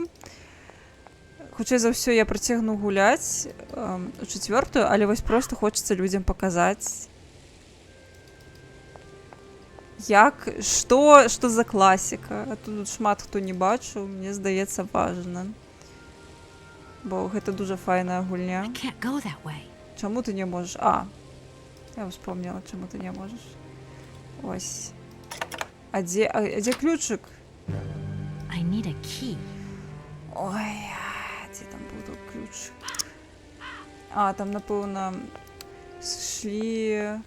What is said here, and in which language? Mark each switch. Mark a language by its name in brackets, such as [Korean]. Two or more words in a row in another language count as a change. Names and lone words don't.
[Belarusian] Хутчэй за ўсё я працягну гуляць у 4-ю, але вось просто хочацца людзям паказаць, як, што за класіка. А тут шмат хто не бачыў, мне здаецца, важна. Бо гэта дужа файная гульня. Чаму ты не можаш? Я вспомнила, чаму ты не можаш. Ось. А дзе ключик? [English] I need a key. [Belarusian] Ой, дзе там быў Стоп, ключ. А, там, напэўна, шлі...